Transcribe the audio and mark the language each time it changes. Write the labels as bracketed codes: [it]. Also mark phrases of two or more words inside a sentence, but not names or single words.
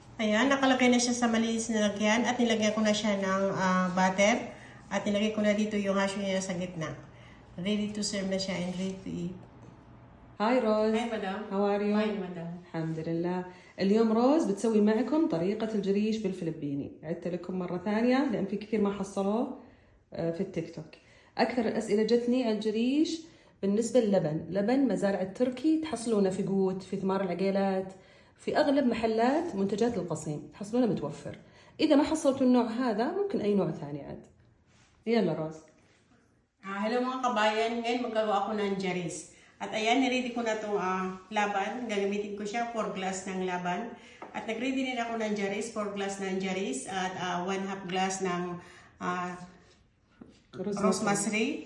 [tl] Ayan, nakalagay na siya sa malinis na lagyan at nilagyan ko na siya ng butter at nilagay ko na dito yung hash niya sa gitna. [en] Ready to serve [tl] na siya [en] and ready to eat. [ar] هاي روز. [en] Hi, madam. How are you? Fine, madam. [ar] الحمد لله. اليوم روز بتسوي معكم طريقة الجريش بالفلبيني. عدت لكم مرة ثانية لأن في كثير ما حصلوه في التيك توك. أكثر الأسئلة جتني عن الجريش بالنسبة للبن. لبن مزارع التركي تحصلونه في قوت، في ثمار العقيلات، في أغلب محلات منتجات القصيم تحصلونه متوفر. إذا ما حصلتوا النوع هذا ممكن أي نوع ثاني عاد. يلا روز. [tl] Hello mga kabayan, ngayon magagawa ako ng jaris. At ayan, niready ko na itong laban. Gagamitin ko siya, 4 glass ng laban. At nag-ready din ako ng jaris, 4 glass ng jaris at 1/2 glass ng rosemary.